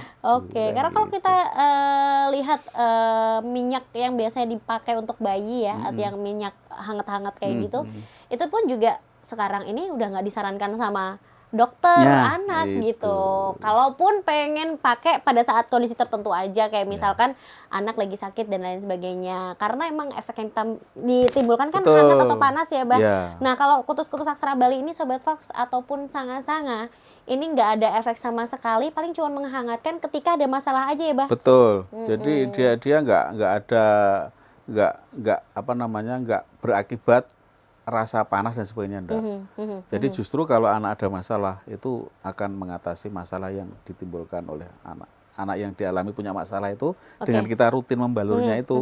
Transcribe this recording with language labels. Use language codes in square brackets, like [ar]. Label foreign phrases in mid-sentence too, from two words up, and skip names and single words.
[id] Oke, karena kalau kita lihat minyak yang biasanya dipakai untuk bayi ya, atau yang minyak hangat-hangat kayak gitu, itu pun juga sekarang ini udah nggak disarankan sama dokter anak gitu. Kalaupun pengen pakai pada saat kondisi tertentu aja, kayak misalkan anak lagi sakit dan lain sebagainya. Karena emang efek yang ditimbulkan kan hangat atau panas ya, Bah. Nah, kalau kutus-kutus aksara Bali ini Sobat Fox ataupun sanga-sanga, ini nggak ada efek sama sekali, paling cuma menghangatkan ketika ada masalah aja ya, Bah. Betul. Jadi dia nggak berakibat rasa panas dan sebagainya enggak. Jadi justru kalau anak ada masalah itu akan mengatasi masalah yang ditimbulkan oleh anak yang dialami punya masalah itu dengan kita rutin membalurnya itu.